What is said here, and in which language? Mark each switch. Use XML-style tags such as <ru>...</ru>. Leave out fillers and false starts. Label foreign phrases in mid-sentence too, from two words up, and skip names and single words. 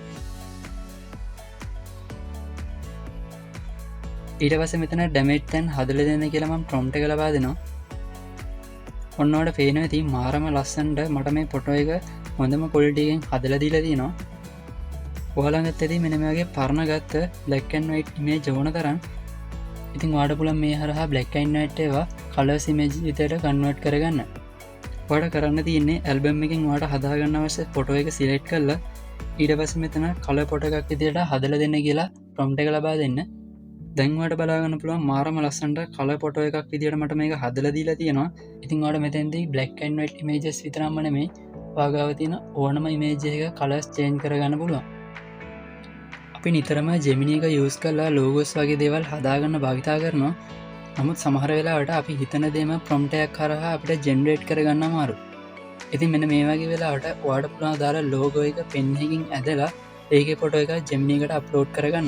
<si>ඊට පස්සේ මෙතන ඩැමේජ් තැන් හදලා දෙන්න කියලා මම prompt එක ලබා දෙනවා. ඔන්න ඔයාලට පේනවා ඇති මාරම ලස්සනට මට මේ ෆොටෝ එක හොඳම quality එකෙන් හදලා දීලා තියෙනවා. ඔයාලඟත් ඇති මෙන්න මේ වගේ පරණ ගත්ත</si> <en>black and white image</en> <si>ඕන තරම්. ඉතින් ඔයාලට පුළුවන් මේ හරහා</si> <en>black and white</en> <si>ඒවා</si> <en>colors image</en> <si>විදිහට convert කරගන්න. ඔයාලට කරන්න තියෙන්නේ album එකෙන් ඔයාලට හදා ගන්න අවශ්‍ය ෆොටෝ එක select කරලා ඊට පස්සේ මෙතන</si> <en>color photo</en> <si>එකක් විදිහට හදලා දෙන්න කියලා prompt එක ලබා දෙන්න. දැන් ඔයාලට බලා ගන්න පුළුවන් මාරම ලස්සනට</si> <en>color photo</en> <si>එකක් විදිහට මට මේක හදලා දීලා තියෙනවා. ඉතින් ඔයාලට මෙතෙන්දී</si> <en>black and white images</en> <si>විතරක්ම නෙමෙයි ඔයාගාව තියෙන ඕනම image එකක colors change කරගන්න පුළුවන්. අපි නිතරම Gemini එක use කරලා logos වගේ දේවල් හදාගන්න භාවිතා කරනවා. නමුත් සමහර වෙලාවට අපි හිතන දේම prompt එකක් කරහා අපිට generate කරගන්න අමාරුයි. ඉතින් මෙන්න මේ වගේ වෙලාවට ඔයාලට පුළුවන් දාලා logo එක pen එකකින් ඇදලා ඒකේ ෆොටෝ එක Gemini එකට upload කරගන්න.</si>